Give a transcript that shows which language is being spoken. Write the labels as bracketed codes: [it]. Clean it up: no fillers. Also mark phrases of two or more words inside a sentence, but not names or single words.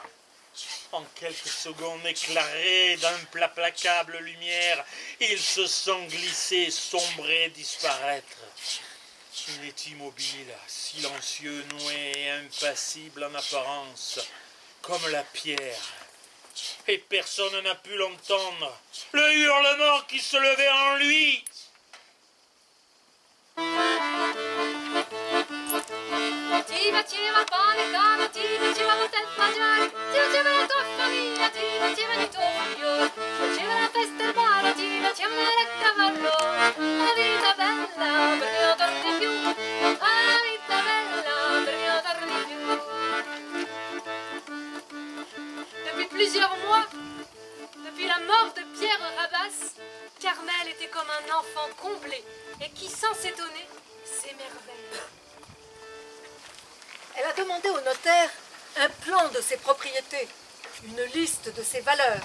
[fr] En quelques secondes éclairées d'implacable lumière, il se sent glisser, sombrer, disparaître. Il est immobile, silencieux, noué et impassible en apparence, comme la pierre. Et personne n'a pu l'entendre. Le hurlement qui se levait en lui. [it] Ti piaceva il pane e carne, ti piaceva il hotel mangiare, ti piaceva la tua famiglia, ti piacevano i tuoi figlioli, ti piaceva la festa e il bar, ti piaceva andare a cavallo. La vita bella, perché non torni più. La vita bella, perché non torni più. [fr] Depuis plusieurs mois, depuis la mort de Pierre Rabas, Carmel était comme un enfant comblé et qui, sans s'étonner, s'émerveille. Elle a demandé au notaire un plan de ses propriétés, une liste de ses valeurs.